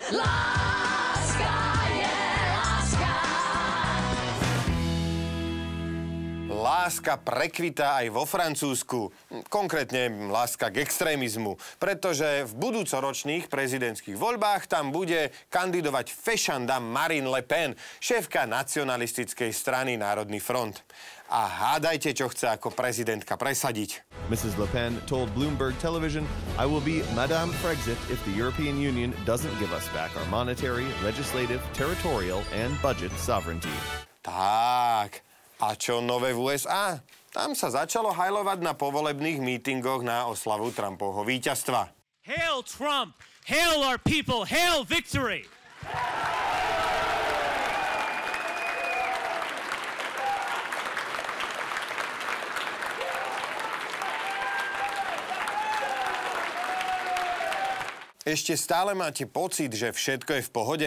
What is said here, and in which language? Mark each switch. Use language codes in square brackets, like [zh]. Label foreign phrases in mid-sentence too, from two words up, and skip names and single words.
[sk] Láska prekvitá aj vo Francúzsku, konkrétne láska k extrémizmu, pretože v budúcoročných prezidentských voľbách tam bude kandidovať fešanda Marine Le Pen, šéfka nacionalistickej strany Národný front. A hádajte, čo chce ako prezidentka presadiť. [en] Mrs. Le Pen told Bloomberg Television, "I will be Madame Frexit if the European Union doesn't give us back our monetary, legislative, territorial and budget sovereignty." [sk] Tak. A čo nové v USA? Tam sa začalo hajlovať na povolebných mítingoch na oslavu Trumpovho víťazstva. [en] Hail Trump! Hail our people! Hail victory! [sk] Ešte stále máte pocit, že všetko je v pohode?